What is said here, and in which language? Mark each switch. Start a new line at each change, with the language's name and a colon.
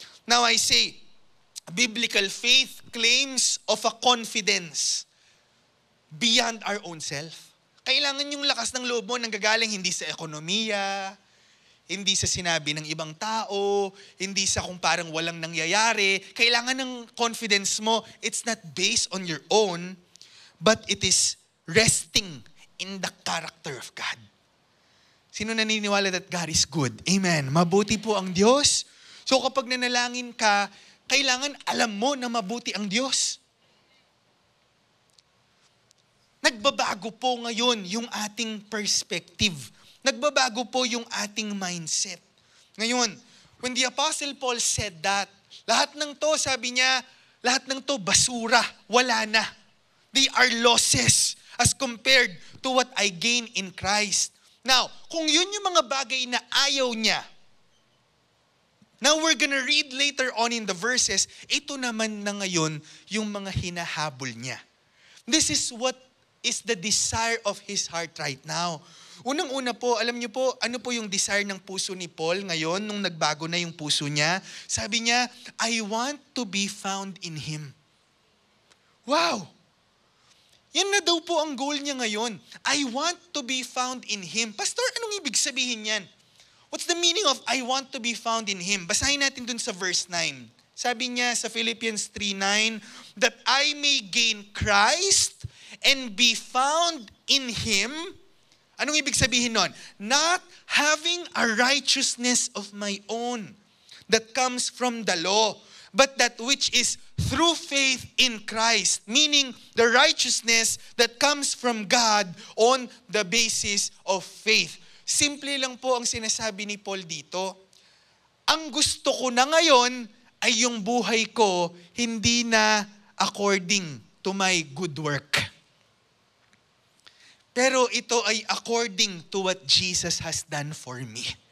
English: Now I say, biblical faith claims of a confidence beyond our own self.
Filipino: Kailangan yung lakas ng loob mo nanggagaling hindi sa ekonomiya, hindi sa sinabi ng ibang tao, hindi sa kung parang walang nangyayari. Kailangan ng confidence mo,
English: it's not based on your own, but it is resting in the character of God.
Filipino: Sino naniniwala
English: that God is good?
Filipino: Amen. Mabuti po ang Diyos. So kapag nanalangin ka, kailangan alam mo na mabuti ang Diyos. Nagbabago po ngayon yung ating perspective. Nagbabago po yung ating mindset. Ngayon,
English: when the Apostle Paul said that,
Filipino: lahat ng to, sabi niya, lahat ng to basura, wala na.
English: They are losses as compared to what I gain in Christ.
Filipino: Now, kung yun yung mga bagay na ayaw niya,
English: now we're gonna read later on in the verses,
Filipino: ito naman na ngayon yung mga hinahabol niya.
English: This is what is the desire of his heart right now.
Filipino: Unang-una po, alam niyo po, ano po yung desire ng puso ni Paul ngayon nung nagbago na yung puso niya? Sabi niya,
English: I want to be found in Him. Wow!
Filipino: Yan na daw po ang goal niya ngayon.
English: I want to be found in Him. Pastor,
Filipino: anong ibig sabihin yan?
English: What's the meaning of I want to be found in Him?
Filipino: Basahin natin dun sa verse 9. Sabi niya sa Philippians 3:9,
English: that I may gain Christ and be found in Him.
Filipino: Anong ibig sabihin nun?
English: Not having a righteousness of my own that comes from the law, but that which is through faith in Christ. Meaning, the righteousness that comes from God on the basis of faith.
Filipino: Simple lang po ang sinasabi ni Paul dito. Ang gusto ko na ngayon ay yung buhay ko hindi na
English: according to my good work.
Filipino: Pero ito ay
English: according to what Jesus has done for me.